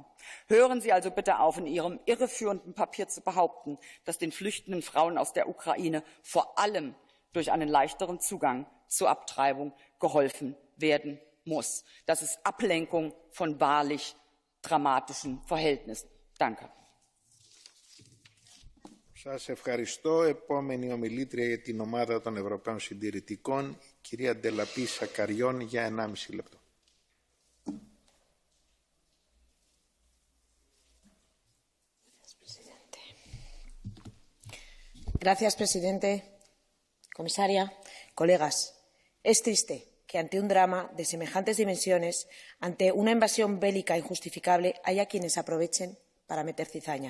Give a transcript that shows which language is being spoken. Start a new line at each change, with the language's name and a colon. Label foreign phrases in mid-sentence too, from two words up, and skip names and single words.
German: Hören Sie also bitte auf, in Ihrem irreführenden Papier zu behaupten, dass den flüchtenden Frauen aus der Ukraine vor allem durch einen leichteren Zugang zur Abtreibung geholfen werden muss. Das ist Ablenkung von wahrlich dramatischen Verhältnissen. Danke.
Greek: Σας ευχαριστώ. Επόμενη ομιλήτρια για την ομάδα των Ευρωπαίων Συντηρητικών, κυρία Ντελαπή Σακαριών, για 1,5 λεπτό.
Spanish: Gracias, presidente, comisaria, colegas. Es triste que ante un drama de semejantes dimensiones, ante una invasión bélica injustificable, haya quienes aprovechen para meter cizaña.